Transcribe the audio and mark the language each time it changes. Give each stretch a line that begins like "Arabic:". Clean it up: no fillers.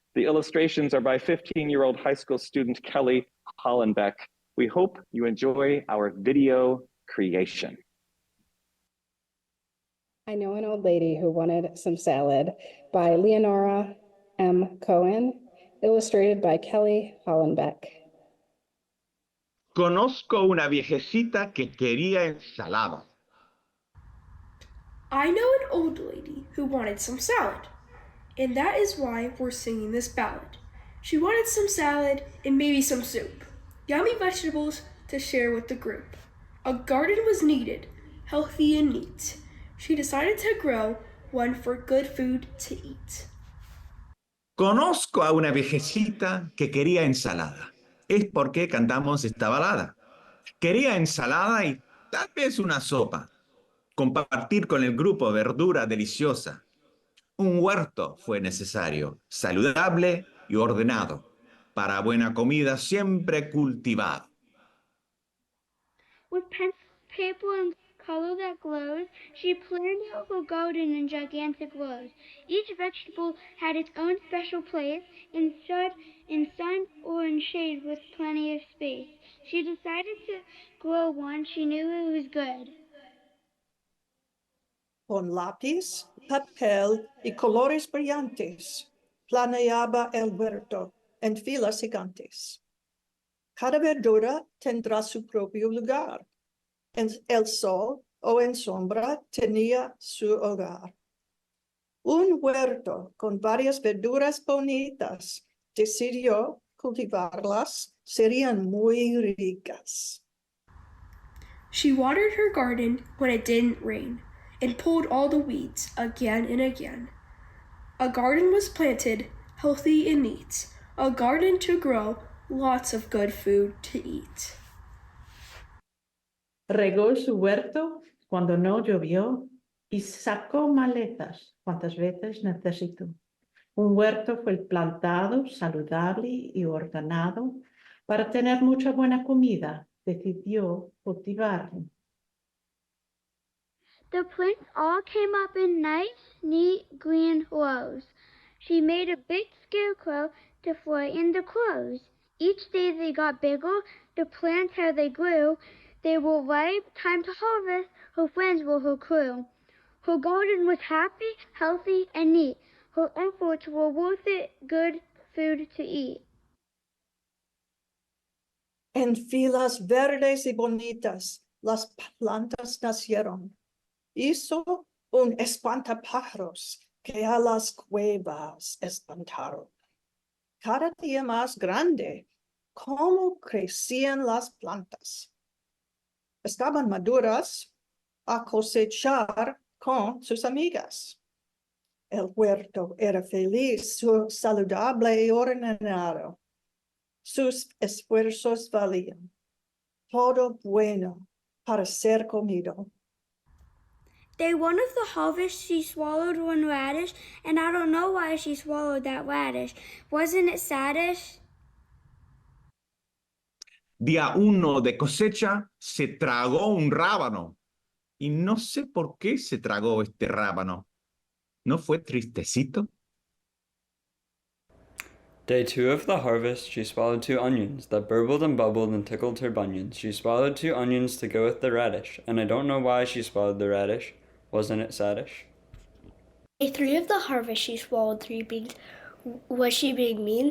English: The illustrations are by 15-year-old high school student Kelly Hollenbeck. We hope you enjoy our video creation. I Know an Old Lady Who Wanted Some Salad by Leonora M. Cohen, illustrated by Kelly Hollenbeck.
Spanish: Conozco una viejecita que quería ensalada.
English: I know an old lady who wanted some salad, and that is why we're singing this ballad. She wanted some salad and maybe some soup, yummy vegetables to share with the group. A garden was needed, healthy and neat. She decided to grow one for good food to eat.
Spanish: Conozco a una viejecita que quería ensalada. Es porque cantamos esta balada. Quería ensalada y tal vez una sopa. Compartir con el grupo verdura deliciosa. Un huerto fue necesario, saludable y ordenado, para buena comida siempre cultivado.
English: With pencil, paper, and color that glows, she planned out her garden in gigantic rows. Each vegetable had its own special place, and stood in sun or in shade with plenty of space. She decided to grow one she knew it was good.
Spanish: Con lápiz, papel y colores brillantes, planeaba el huerto en filas gigantes. Cada verdura tendrá su propio lugar. En el sol o en sombra tenía su hogar. Un huerto con varias verduras bonitas. Decidió cultivarlas, serían muy ricas.
English: She watered her garden when it didn't rain, and pulled all the weeds again and again. A garden was planted, healthy and neat, a garden to grow lots of good food to eat.
Spanish: Regó su huerto cuando no llovió y sacó maletas cuantas veces necesitó. Un huerto fue plantado, saludable y ordenado. Para tener mucha buena comida, decidió cultivarlo.
English: The plants all came up in nice, neat, green rows. She made a big scarecrow to fly in the clothes. Each day they got bigger, the plants how they grew. They were ripe, time to harvest, her friends were her crew. Her garden was happy, healthy, and neat. Her efforts were worth it, good food to eat.
Spanish: En filas verdes y bonitas, las plantas nacieron. Hizo un espantapájaros que a las cuevas espantaron. Cada día más grande, cómo crecían las plantas. Estaban maduras a cosechar con sus amigas. El huerto era feliz, saludable y ordenado. Sus esfuerzos valían. Todo bueno para ser comido.
English: Day one of the harvest, she swallowed one radish, and I don't know why she swallowed that radish. Wasn't it saddish?
Spanish: Día 1 de cosecha, se tragó un rábano. Y no sé por qué se tragó este rábano. ¿No fue tristecito?
English: Day 2 of the harvest, she swallowed 2 onions that burbled and bubbled and tickled her bunions. She swallowed 2 onions to go with the radish, and I don't know why she swallowed the radish. Wasn't it saddish? Day 3 of the harvest, she swallowed 3 beans. Was she being mean?